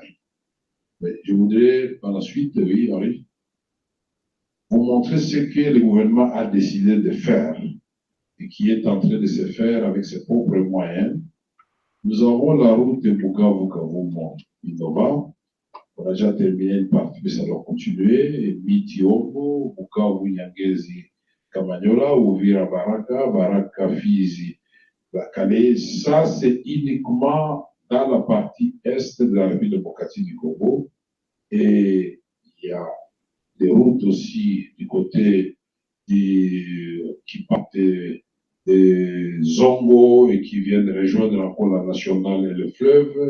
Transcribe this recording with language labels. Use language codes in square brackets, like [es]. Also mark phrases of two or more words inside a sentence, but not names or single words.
[fr] Mais je voudrais, par la suite, oui, Henri, vous montrer ce que le gouvernement a décidé de faire et qui est en train de se faire avec ses propres moyens. Nous avons la route de Bukavu-Kavumo-Innova. On a déjà terminé une partie, mais ça doit continuer. Mitiogo, Bukavu-Nyangezi, Kamanyola, Uvira Baraka, Baraka Fizi, Bakale. Ça, c'est uniquement dans la partie est de la République démocratique du Congo. Et il y a des routes aussi du côté qui partent des Zongo et qui viennent rejoindre encore la nationale et le fleuve.